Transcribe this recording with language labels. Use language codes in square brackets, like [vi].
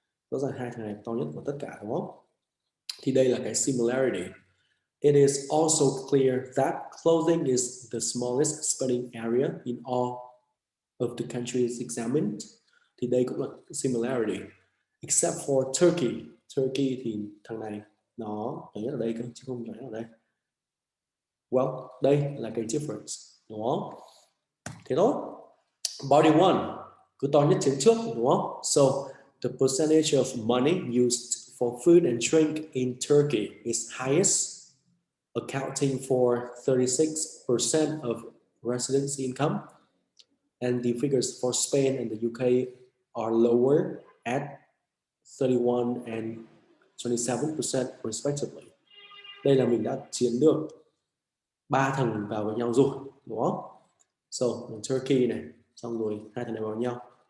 [vi] Rõ ràng hai thằng này to nhất của tất cả, đúng không? Thì đây là cái similarity. [en] It is also clear that clothing is the smallest spending area in all of the countries examined. [vi] Thì đây cũng là similarity. [en] Except for Turkey. [vi] Turkey thì thằng này nó nhất ở đây cơ, chứ không phải ở đây. Well, đây là cái difference, đúng không? Thế thôi. Body 1. cứ to nhất chiếm trước, đúng không? [en] So the percentage of money used for food and drink in Turkey is highest, accounting for 36% of residents' income, and the figures for Spain and the UK are lower at 31 and 27% respectively. [vi] Đây là mình đã chiến được 3 thằng vào với nhau rồi, đúng không? So Turkey này, xong rồi 2 thằng này vào với nhau.